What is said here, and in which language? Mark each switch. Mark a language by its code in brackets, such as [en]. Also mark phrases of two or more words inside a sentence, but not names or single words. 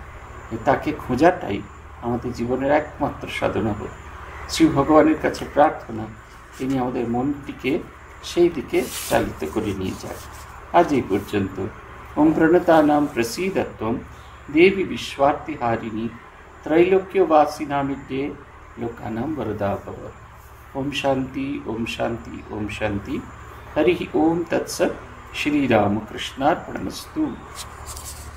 [bn] তাকে খোঁজাটাই আমাদের জীবনের একমাত্র সাধনা হোক। শ্রী ভগবানের কাছে প্রার্থনা তিনি আমাদের মনটিকে সেই দিকে চালিত করে নিয়ে যায়। আজ এই পর্যন্ত। [sa] ওম প্রণতানাম প্রসীদত্বম দেবী বিশ্বার্তিহারিণী त्रैलोक्यवासिनामिद्ये लोकानां वरदा भव। ओम शांति, ओम शांति, ओम शांति। हरि ओम तत्सत्। श्री रामकृष्णार्पणमस्तु।